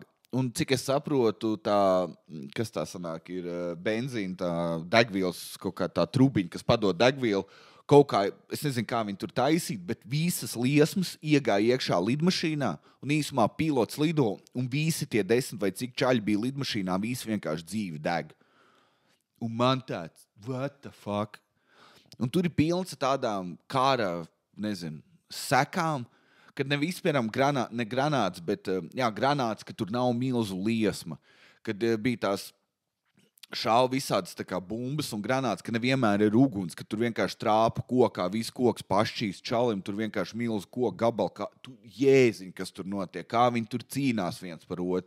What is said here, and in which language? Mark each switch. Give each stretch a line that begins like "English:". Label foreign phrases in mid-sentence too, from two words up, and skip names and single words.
Latvian: Un cik es saprotu, kas tā sanāk, ir benzīna, tā degvielas, kaut kā tā trubiņa, kas padod degvielu, kaut kā, es nezinu, kā viņi tur taisīt, bet visas liesmas iegāja iekšā lidmašīnā, un īsumā pilots lido, un visi tie 10 vai cik čaļi bija lidmašīnā, visi vienkārši dzīvi deg. Un man tāds,
English: what the fuck?
Latvian: Un tur ir pilns tādām kara, nezinu, sekām, kad ne vispieram ne granāts, bet granāts, ka tur nav milzu liesma, kad bija tās šauja visādas tā kā bumbas un granāts, ka nevienmēr ir uguns, ka tur vienkārši trāpa kokā, viss koks pašķīs čalim, tur vienkārši milzu koku gabalu, kā tu jēziņ, kas tur notiek, kā viņi tur cīnās viens par otru.